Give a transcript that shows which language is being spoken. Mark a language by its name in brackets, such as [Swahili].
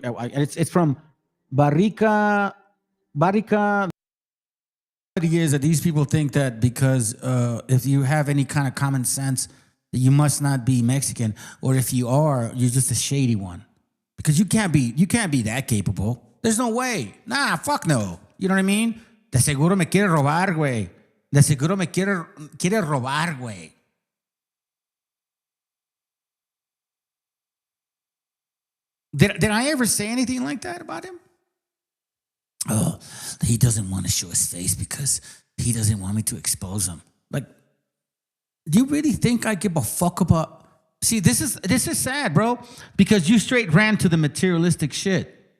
[English] It's from Barrica. The idea is that these people think that because if you have any kind of common sense, that you must not be Mexican, or if you are, you're just a shady one. Because you can't be that capable. There's no way. Nah, fuck no. You know what I mean? [Spanish] De seguro me quiere robar, güey. De seguro me quiere robar, güey. [English] Did I ever say anything like that about him? Oh, he doesn't want to show his face because he doesn't want me to expose him. Like, do you really think I give a fuck about... See, this is sad, bro, because you straight ran to the materialistic shit.